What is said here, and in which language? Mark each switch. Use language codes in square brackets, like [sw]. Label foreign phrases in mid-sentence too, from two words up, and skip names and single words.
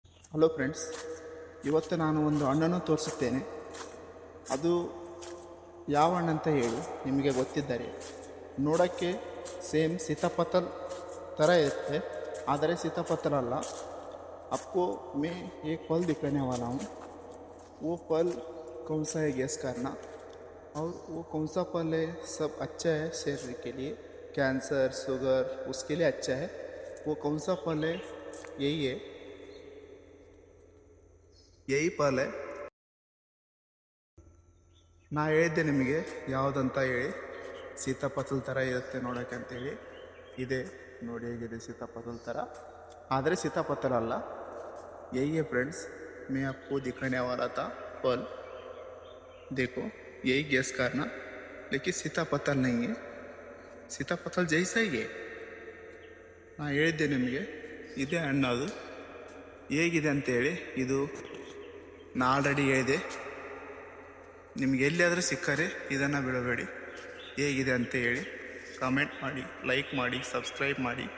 [en] hello friends, [kn] ಇವತ್ತು ನಾನು ಒಂದು ಹಣ್ಣನ್ನು ತೋರಿಸುತ್ತೇನೆ. ಅದು ಯಾವ ಹಣ್ಣಂತ ಹೇಳಿ ನಿಮಗೆ ಗೊತ್ತಿದ್ದರೆ. ನೋಡೋಕ್ಕೆ ಸೇಮ್ ಸೀತಾಫಲ ಥರ ಇರುತ್ತೆ, ಆದರೆ ಸೀತಾಫಲ ಅಲ್ಲ. [hi] आपको मैं एक फल दिखाने वाला हूँ. वो फल कौन सा है गैस करना, और वो कौन सा फल है. सब अच्छा है शरीर के लिए, [en] cancer sugar [hi] उसके लिए अच्छा है. वो कौन सा फल है, यही है, यही फल है. [kn] ನಾ ಹೇಳಿದ್ದೆ ನಿಮಗೆ ಯಾವುದಂತ ಹೇಳಿ. ಸೀತಾಫಲ ಥರ ಇರುತ್ತೆ ನೋಡೋಕ್ಕೆ ಅಂತೇಳಿ. ಇದೆ ನೋಡಿ, ಹೇಗಿದೆ ಸೀತಾಫಲ ಥರ, ಆದರೆ ಸೀತಾಫಲ ಅಲ್ಲ. [hi] यही है फ्रेंड्स, मैं आपको दिखाने वाला था फल. देखो, यही गैस करना, लेकिन सीताफल नहीं है. सीताफल जैसा ही है. [kn] ನಾ ಹೇಳಿದ್ದೆ ನಿಮಗೆ ಇದೇ ಹಣ್ಣು. ಅದು ಹೇಗಿದೆ ಅಂತೇಳಿ, ಇದು ನಾ ಆಲ್ರೆಡಿ ಹೇಳಿದೆ. ನಿಮ್ಗೆ ಎಲ್ಲಿಯಾದರೂ ಸಿಕ್ಕರೆ ಇದನ್ನು ಬಿಡಬೇಡಿ. ಹೇಗಿದೆ ಅಂತ ಹೇಳಿ ಕಮೆಂಟ್ ಮಾಡಿ, ಲೈಕ್ ಮಾಡಿ, ಸಬ್ಸ್ಕ್ರೈಬ್ ಮಾಡಿ.